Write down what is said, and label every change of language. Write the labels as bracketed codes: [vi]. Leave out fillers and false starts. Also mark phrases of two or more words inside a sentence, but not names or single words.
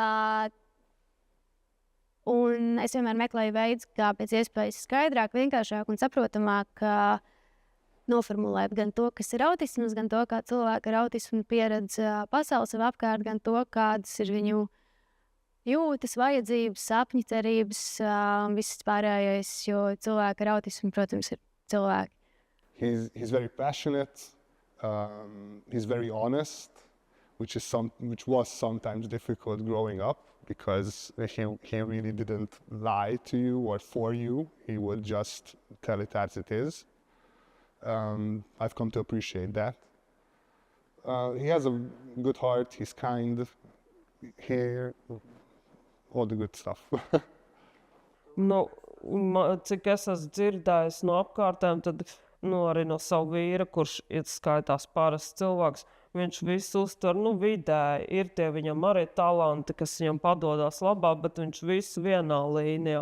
[lv] Un es vienmēr meklēju veids, kā pēc iespējas skaidrāk, vienkāršāk un saprotamāk noformulēt gan to, kas ir autisms, gan to, kā cilvēki ar autismu pieredz pasauli sev apkārt, gan to, kādas ir viņu jūtas, vajadzības, sapņi, cerības, viss pārējais, jo cilvēki ar autismu, protams, ir cilvēki. [en] He's very passionate, he's very honest, which was sometimes difficult growing up because he really didn't lie to you or for you, he would just tell it as it is. I've come to appreciate that. He has a good heart, he's kind, all the good stuff. [lv] Cik es esmu dzirdējis no apkārtēm, tad arī no savu vīra, kurš skaitās parasts cilvēks, viņš visu uztver vidēji. Ir tie viņam arī talanti, kas viņam padodas labāk, bet viņš visu vienā līnijā.